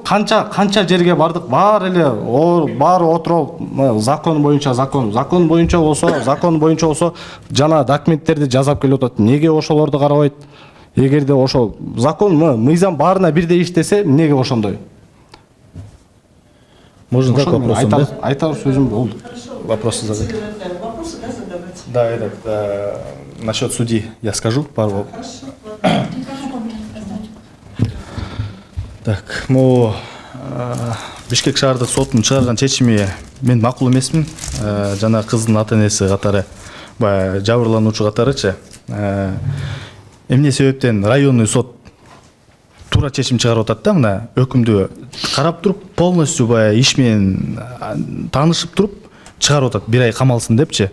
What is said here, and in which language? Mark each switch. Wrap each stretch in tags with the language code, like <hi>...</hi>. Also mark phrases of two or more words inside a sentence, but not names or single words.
<ky>Канча жерге бардык, баары эле баары отуруп закон боюнча болсо жана документтерди жасап келип атат. Неге ошолорду карабайт? Эгерде ошол закон, мыйзам баарына бирдей иштесе, неге ошондой?</ky> <ru>Можно так вопросом, да?</ru> <ky>Айтар сөзүм болду.</ky> <ru>Вопросы задать. Вопросы, да, задавать? Да, насчет судьи я скажу пару. Так, могу</ru> <ky>Бишкек шаардык сотунун чыгарган чечими мен макул эмесмин. Жана кыздын ата энеси катары, баягы жабырлануучу катарычы. Эмне себептен районный сот туура чечим чыгарып атат да, мына өкүмдү карап туруп, полностью баягы иш менен таанышып туруп чыгарып атат, 1 ай камалсын депчи.</ky>